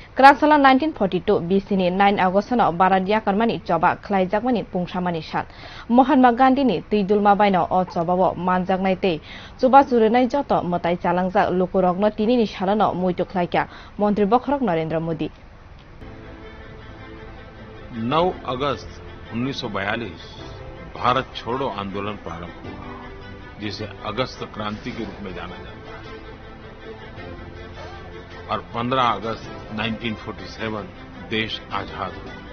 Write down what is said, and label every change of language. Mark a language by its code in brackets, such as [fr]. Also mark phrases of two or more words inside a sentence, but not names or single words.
[trp] Kerasala 1942 BC-ni 9 August-no Barat yakarmani choba khlaijakmani pungsamani sat. Mahatma Gandhi-ni tuidulma baino o chobao manjaknai tei chuba churenai joto motai chalangjak lokorokno tinini salano muito khlaika Mantri Bokhrok Narendra Modi. [hi] 9 अगस्त 1942 भारत छोड़ो आंदोलन प्रारंभ हुआ, जिसे अगस्त क्रांति के रूप में जाना जाता है, और 15 अगस्त 1947 देश आजाद हुआ।